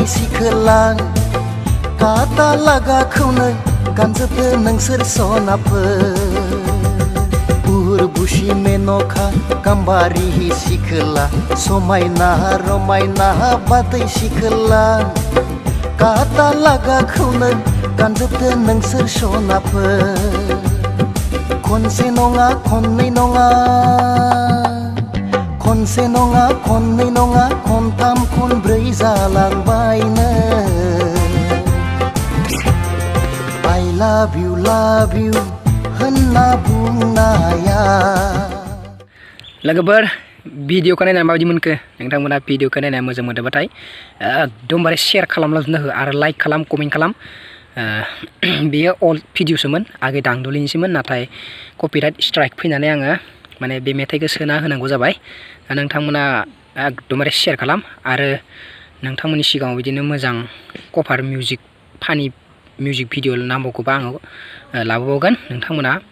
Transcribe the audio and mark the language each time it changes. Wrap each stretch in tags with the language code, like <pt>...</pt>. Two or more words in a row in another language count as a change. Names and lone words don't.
<brx>सिखोला काटा लागाखौनो गानजोबदो नोंसोर सनाफोर बुरबुसि मेनखा गाम्बारि सिखोला समायना रमायना बादै सिखोला काटा लागाखौनो गानजोबदो नोंसोर सनाफोर खनसे नङा खननै नङा खनसे नङा खननै नङा खनथाम खनब्रै जालांबायनो</brx> <en>I love you</en> <brx>होनना बुंनाया लोगोफोर भिडिअखौ नायनानै माबायदि मोनखो नोंथांमोना भिडिअखौ नायनानै मोजां मोनदोंबाथाय एकदमबारे शेयार खालामलाजोबना हो आरो लाइक खालाम कमेन्ट खालाम बेयो अल्ड भिडिअसोमोन आगे दांदुलिनिसोमोन नाथाय</brx> <en>copyright strike</en> <brx>फैनानै आङो माने बे मेथाइखौ सोना होनांगौ जाबाय दा नोंथांमोना एकदमबारे शेयार खालाम आरो नोंथांमोननि सिगाङाव बिदिनो मोजां</brx> <en>cover music funny music video</en> <brx>नांबावगौबा आङो लाबोबावगोन नोंथांमोना</brx>